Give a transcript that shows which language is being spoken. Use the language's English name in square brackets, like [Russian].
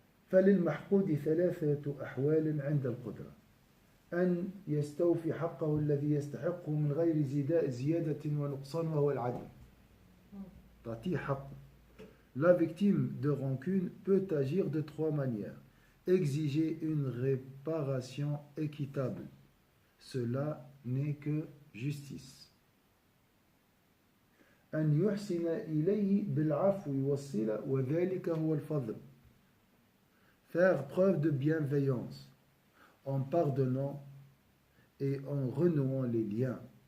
[Arabic] فللمحقود ثلاثة أحوال عند القدرة أن يستوفي حقه الذي يستحقه من غير زيادة ونقصان وهو العدل. تعطيه حقه. [French] La victime de rancune peut agir de trois manières. Exiger une réparation équitable. Cela n'est que justice. [Arabic] أن يحسن إليه بالعفو والصلة وذلك هو الفضل. [French] Faire preuve de bienveillance en pardonnant et en renouant les liens.